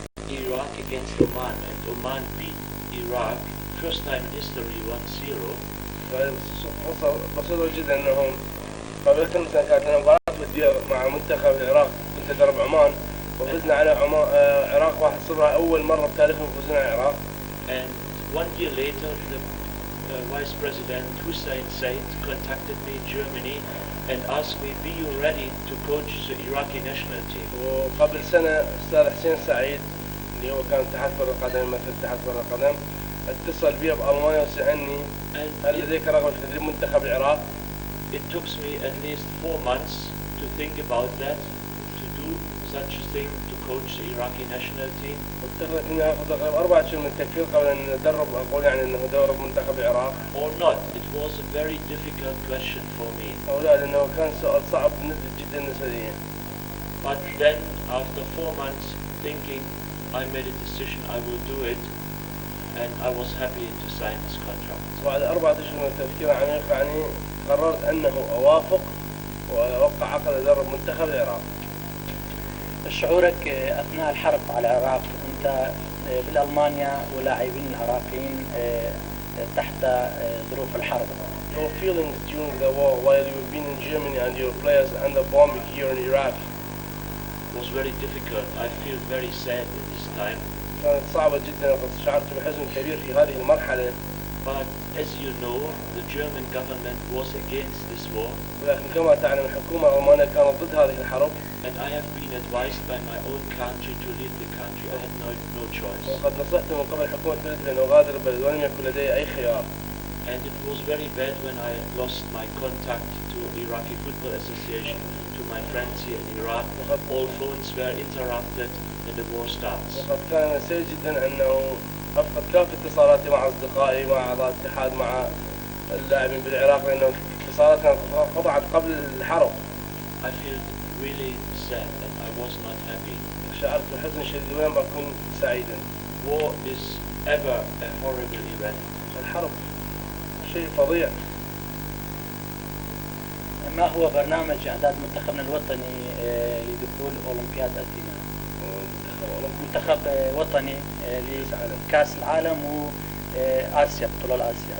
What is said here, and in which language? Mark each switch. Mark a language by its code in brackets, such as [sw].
[en] Iraq against Oman, and Oman beat Iraq first time in history 1-0. [ar] بسيطة جدا انهم قبل كم سنة كانت لنا مباراة ودية مع منتخب العراق كنت ادرب عمان وفزنا على العراق 1-0 أول مرة بتاريخهم فزنا على العراق. [en] And 1 year later the Vice President Hussein Said contacted me in Germany and asked me, be you ready to coach the Iraqi national team? [ar] وقبل سنة أستاذ حسين سعيد اللي هو كان اتحاد كرة القدم مثل اتحاد كرة القدم اتصل بي بألمانيا وسألني هل لديك رغبة في تدريب منتخب العراق؟ [en] It took me at least 4 months to think about that, to do such a thing, to coach the Iraqi national team. [ar] واتخذت مني تقريبا 4 أشهر من التفكير قبل أن أدرب أقول يعني أنه أدرب منتخب العراق. [en] Or not. It was a very difficult question for me. [ar] أو لا لأنه كان سؤال صعب جدا بالنسبة لي. [en] But then after 4 months thinking, I made a decision I will do it, and I was happy to sign this contract. [ar] بعد 4 أشهر من التفكير عميق يعني قررت أنه أوافق وأوقع عقد أدرب منتخب العراق. شعورك أثناء الحرب على العراق أنت بالألمانيا ولاعبين العراقيين تحت ظروف الحرب. [en] Your feelings during the war while you've been in Germany and your players under bombing here in Iraq? Was very difficult. I feel very sad at this time. [ar] كانت صعبة جدا وقد شعرت بحزن كبير في هذه المرحلة. [en] But as you know, the German government was against this war. [ar] ولكن كما تعلم الحكومة الألمانية كانت ضد هذه الحرب. [en] And I have been advised by my own country to leave the country. I had no choice. [ar] وقد نصحت من قبل حكومة بلدي أن أغادر البلد ولم يكن لدي أي خيار. [en] And it was very bad when I lost my contact to Iraqi Football Association, to my friends here in Iraq. All phones were interrupted and the war starts. [ar] وقد كان سيء جدا أنه أفقد كافة اتصالاتي مع أصدقائي مع أعضاء الاتحاد مع اللاعبين بالعراق لأنه الاتصالات كانت قطعت قبل الحرب. [en] I feel really sad and I was not happy. [ar] شعرت بحزن شديد ولم أكن سعيدا. [en] War is ever a horrible event. [ar] الحرب شيء فظيع. ما هو برنامج إعداد منتخبنا الوطني لدخول أولمبياد أثينا؟ منتخب وطني لكأس العالم وآسيا بطولة آسيا.